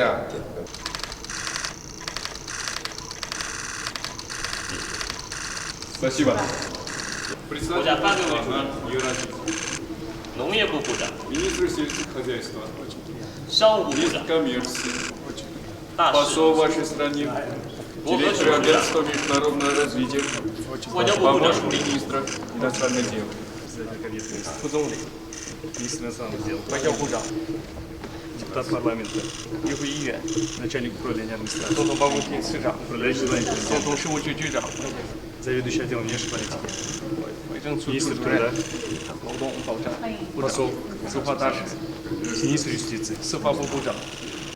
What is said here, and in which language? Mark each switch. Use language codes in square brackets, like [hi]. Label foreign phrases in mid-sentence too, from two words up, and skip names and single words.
[ru] Спасибо. Председатель Евразии. [zh] 农业部部长、 [ru] Министр сельского хозяйства. [zh] 商务部 [ru] Министр [zh] 长、 [ru] коммерции. [zh] 大使、 [ru] Посол вашей стране. Директор агентства международного развития. [zh] 外交部部长、 [ru] Помощник министра иностранных дел. 副总理、министр иностранных дел, [zh] 外交部长, [ru] депутат парламента, [zh] 议会议员, [ru] начальник управления администрации, [zh] 总统办公厅司长, [ru] управляющий звонитель, [zh] 总统事务局局长, [ru] заведующий отделом внешней политики, министр труда, посол, [zh] 司法大使, [ru] министр юстиции, [zh] 司法部部长,